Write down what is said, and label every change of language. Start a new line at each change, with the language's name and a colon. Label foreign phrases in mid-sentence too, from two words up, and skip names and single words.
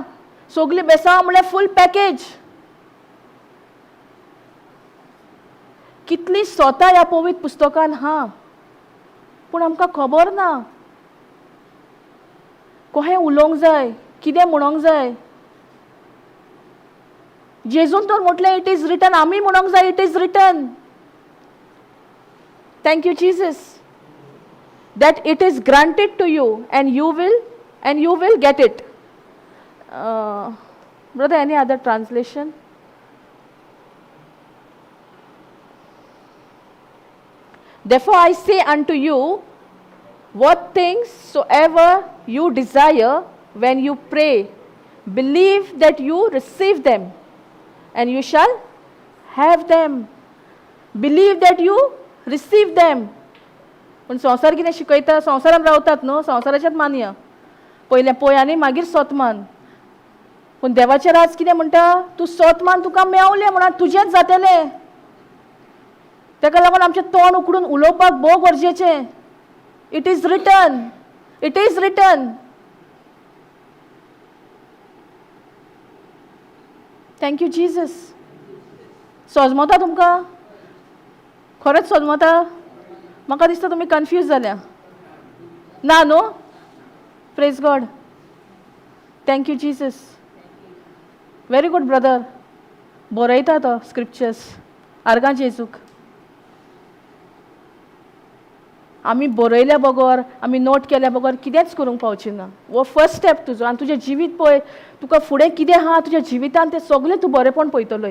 Konkani: सगळीं बेसांवां म्हळ्यार
English: full package.
Konkani: कितलीं स्वता ह्या पवित्र पुस्तकान हा पूण आमकां खबर ना. कशें उलोवंक जाय, कितें म्हणूंक जाय. जेजून तर म्हटलें
English: it is written.
Konkani: आमी म्हणूंक जाय
English: It is written. Thank you Jesus that it is granted to you and you will get it. Brother, any other translation? Therefore I say unto you, what things soever you desire when you pray, believe that you receive them and you shall have them. Believe that you receive them.
Konkani: पण संवसार कितें शिकयता? संवसारान रावतात न्हू, संवसाराचेंच मानया. पयलें पळय आनी मागीर सतमान. पूण देवाचें राज कितें म्हणटा? तूं सतमान तुका मेवलें म्हणून तुजेंच जातलें. ताका लागून आमचें तोंड उकडून उलोवपाक भोव गरजेचें.
English: It is written. It is written. Thank you Jesus.
Konkani: सोजमोता तुमकां? खरेंच सोजमोता? म्हाका दिसता तुमी कन्फ्यूज जाल्या. ना न्हू?
English: Praise God. Thank you Jesus. Very good brother.
Konkani: बरयता तो स्क्रिप्चर्स आर्गां जेजूक. आमी बरयल्या बगर आमी नोट केल्या बगर कितेंच करूंक पावची ना. वो
English: first step
Konkani: तुजो. आनी तुजें जिवीत पळय. तुका फुडें कितें आहा तुज्या जिवितान तें सगळें तूं बरेंपण पळयतलोय.